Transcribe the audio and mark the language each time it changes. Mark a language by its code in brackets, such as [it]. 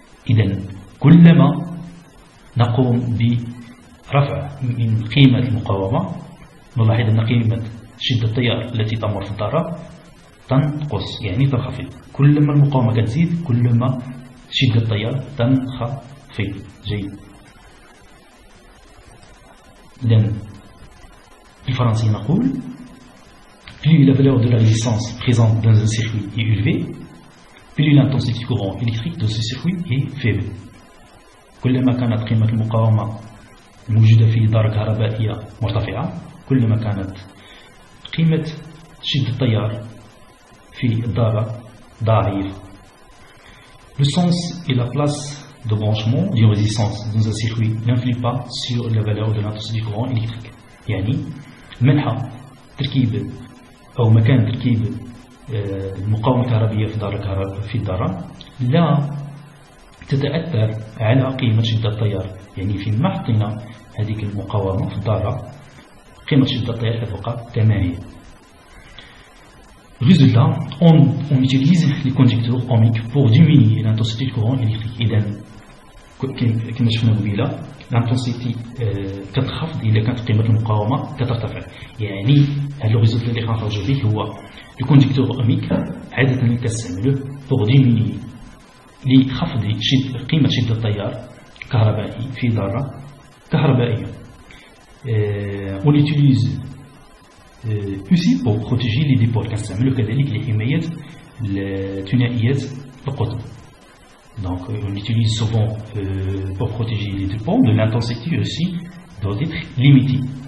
[ar] إذا كلما نقوم برفع من قيمة المقاومة نلاحظ أن قيمة شدة التيار التي تمر في الذرة تنقص يعني تنخفض. كلما المقاومة كتزيد كلما شدة التيار تنخفض. جيد. إذن بالفرنسية نقول [fr] plus la valeur de la résistance présente dans un circuit est élevée, plus l'intensité du courant électrique de ce circuit est faible. [ar] كلما كانت قيمة المقاومة الموجودة في دارة كهربائية مرتفعة كلما كانت قيمة شدة التيار في الدارة ضعيفة. [fr] Le sens et la place de branchement d'une résistance dans un circuit n'influe pas sur la valeur de l'intensité du courant électrique. [ar] يعني منحى تركيب أو مكان تركيب المقاومة الكهربائية في الدارة لا تتأثر على قيمة شدة التيار. يعني فيما حطينا هذيك المقاومة في الدارة قيمة شدة التيار تبقى كما هي. [fr] Résultat, on utilise les conducteurs ohmiques pour diminuer l'intensité du courant électrique. [ar] إذا كما شفنا قبيلة l'intensité كتخفض إلا كانت قيمة المقاومة كترتفع. يعني هذا الريزولت اللي كنخرجوا به هو الكونديكتور اوميك عادة كنستعملوه [fr] pour diminuer [ar] لخفض قيمة شدة التيار الكهربائي في ذرة كهربائية. [fr] On l'utilise aussi pour protéger les dipôles [ar] كنستعملوه كذلك لحماية الثنائيات القطب. [fr] Donc on l'utilise souvent pour protéger les dipôles, mais l'intensité aussi doit être limitée.